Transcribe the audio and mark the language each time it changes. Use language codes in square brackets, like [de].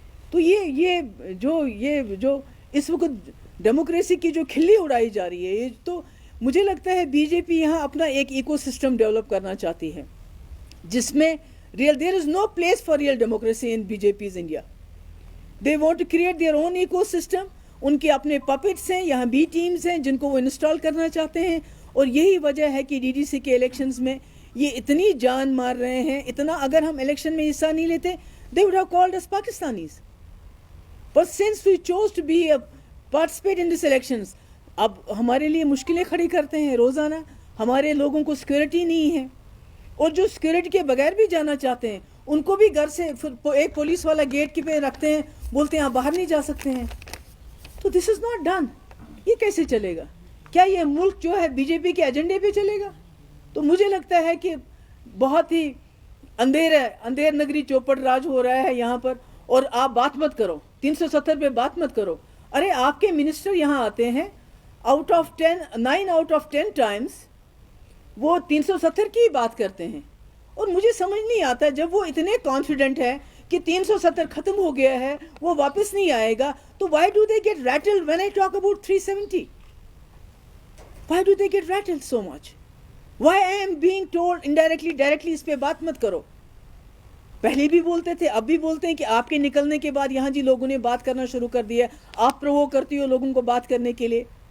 [ur] تو یہ جو اس وقت ڈیموکریسی کی جو کھلی اڑائی جا رہی ہے, یہ تو مجھے لگتا ہے بی جے پی یہاں اپنا ایک ایکو سسٹم ڈیولپ کرنا چاہتی ہے جس میں [en] there is no place for real democracy in BJP's India. They want to create their own ecosystem. [ur] ان کے اپنے پپٹس ہیں, یہاں بی ٹیمز ہیں جن کو وہ انسٹال کرنا چاہتے ہیں. اور یہی وجہ ہے کہ DDC کے الیکشنز میں یہ اتنی جان مار رہے ہیں, اتنا. اگر ہم الیکشن میں حصہ نہیں لیتے [en] they would have called us Pakistanis. But since we chose to be participate in these elections, [ur] اب ہمارے لیے مشکلیں کھڑی کرتے ہیں روزانہ. ہمارے لوگوں کو سیکورٹی نہیں ہے, اور جو سیکورٹی کے بغیر بھی جانا چاہتے ہیں ان کو بھی گھر سے ایک پولیس والا گیٹ کے پہ رکھتے ہیں, بولتے ہیں آپ باہر نہیں جا سکتے ہیں. تو [en] This is not done. [ur] یہ کیسے چلے گا؟ کیا یہ ملک جو ہے بی جے پی کے ایجنڈے پہ چلے گا؟ تو مجھے لگتا ہے کہ بہت ہی اندھیر نگری چوپڑ راج ہو رہا ہے یہاں پر. اور آپ بات مت کرو 370 پہ, بات مت کرو. ارے آپ کے منسٹر یہاں آتے ہیں, [en] 9 out of 10 [ur] ٹائمز وہ 370 کی بات کرتے ہیں. اور مجھے سمجھ نہیں آتا, جب وہ اتنے کانفیڈنٹ ہے کہ 370 ختم ہو گیا ہے, وہ واپس نہیں آئے گا, تو [en] why do they get rattled when I talk about 370? Why do they get rattled so much? Why I am being told indirectly, directly [ur] اس پہ بات مت کرو. پہلے بھی بولتے تھے, اب بھی بولتے ہیں کہ آپ کے نکلنے کے بعد یہاں جی لوگوں نے بات کرنا شروع کر دیا, آپ پرووک کرتی ہو لوگوں کو بات کرنے کے لیے.